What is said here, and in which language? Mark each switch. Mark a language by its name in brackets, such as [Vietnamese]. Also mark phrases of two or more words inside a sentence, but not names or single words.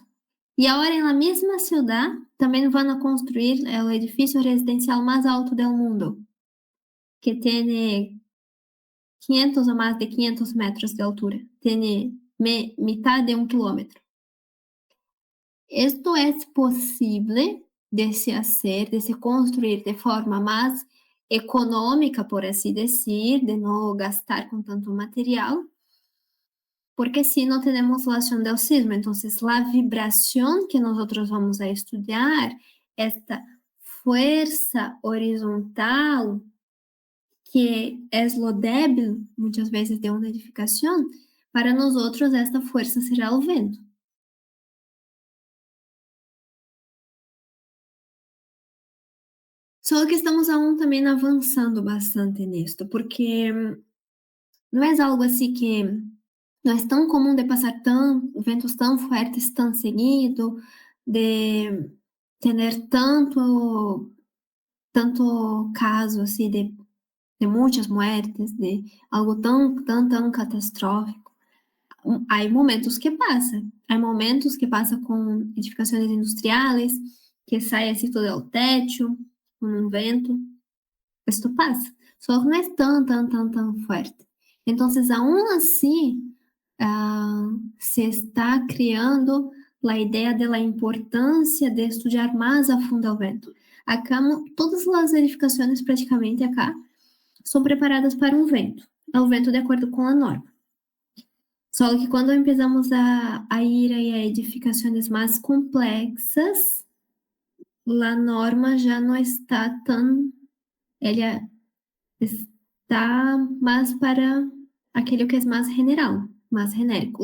[Portuguese] E agora, na mesma cidade, também vão construir o edifício residencial mais alto do mundo, que tem 500 ou mais de 500 metros de altura. Tem metade de 1 quilômetro. Isto é possível de se fazer, de se construir de forma mais econômica, por assim dizer, de não gastar com tanto material, [Spanish] porque si no tenemos la acción del sismo. Entonces, la vibración que nosotros vamos a estudiar, esta fuerza horizontal, que es lo débil, muchas veces, de una edificación, para nosotros esta fuerza será el vento. [Portuguese] Só que estamos aún também avançando bastante nisto, porque não é algo assim que não é tão comum de passar ventos tão fortes tão seguido, de ter tanto caso assim de muitas mortes, de algo tão catastrófico. Há momentos que passa com edificações industriais, que sai [Spanish] así todo el techo, con un [Portuguese] vento. [Spanish] Esto pasa, solo que no es tan fuerte. Entonces, aún así, se está [Portuguese] criando a ideia da importância de estudar mais a fundo o vento. Acá, todas as edificações praticamente acá são preparadas para um vento, é o vento de acordo com a norma. Só que quando começamos a ir a edificações mais complexas, a norma já não está tão, ela está mais para aquilo que é mais general, mais genérico.